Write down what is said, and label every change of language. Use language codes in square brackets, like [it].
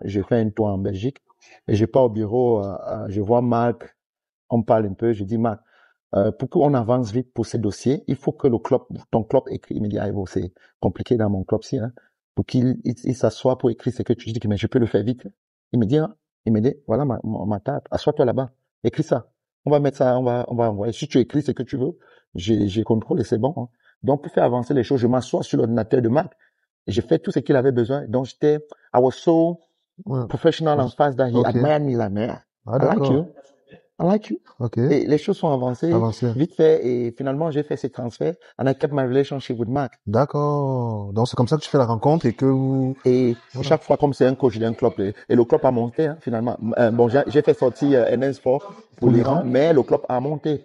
[fr] Je fais un tour en Belgique. Et je pars au bureau, je vois Marc, on parle un peu, je dis Marc, pour qu'on avance vite pour ces dossiers, il faut que ton club écrit. Il me dit, c'est compliqué dans mon club-ci, pour qu'il s'assoie pour écrire ce que tu dis, mais je peux le faire vite. Il me dit, voilà ma table, assois-toi là-bas, écris ça. On va mettre ça, on va envoyer. Si tu écris ce que tu veux, j'ai contrôle et c'est bon. Donc, pour faire avancer les choses, je m'assois sur l'ordinateur de Marc et je fais tout ce qu'il avait besoin. [en] Donc, I was so professional and fast that he admired me like, man, I like you. [fr] Et les choses sont avancées vite fait et finalement j'ai fait ces transferts [en] and I kept my relationship with Marc. [fr] D'accord. Donc c'est comme ça que tu fais la rencontre et que chaque fois comme c'est un coach d'un club et le club a monté finalement. Bon, j'ai fait sortir Ernest Fort pour l'Iran, mais le club a monté.